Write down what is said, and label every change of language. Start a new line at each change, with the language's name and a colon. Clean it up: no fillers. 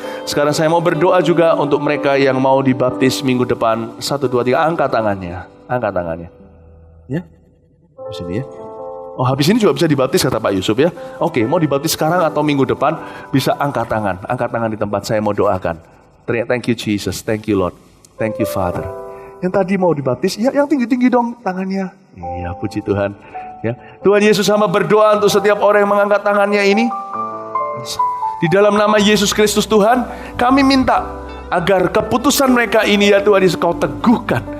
Indonesian: Sekarang saya mau berdoa juga untuk mereka yang mau dibaptis minggu depan. 1, 2, 3, angkat tangannya. Angkat tangannya. Ya, di sini ya. Oh, habis ini juga bisa dibaptis kata Pak Yusuf ya. Oke, mau dibaptis sekarang atau minggu depan, bisa angkat tangan. Angkat tangan di tempat saya mau doakan.
English: Thank you Jesus, thank you Lord, thank you Father.
Indonesian: Yang tadi mau dibaptis, ya yang tinggi-tinggi dong tangannya. Iya, puji Tuhan. Ya, Tuhan Yesus hamba berdoa untuk setiap orang yang mengangkat tangannya ini. Di dalam nama Yesus Kristus Tuhan, kami minta agar keputusan mereka ini ya Tuhan Yesus Kau teguhkan.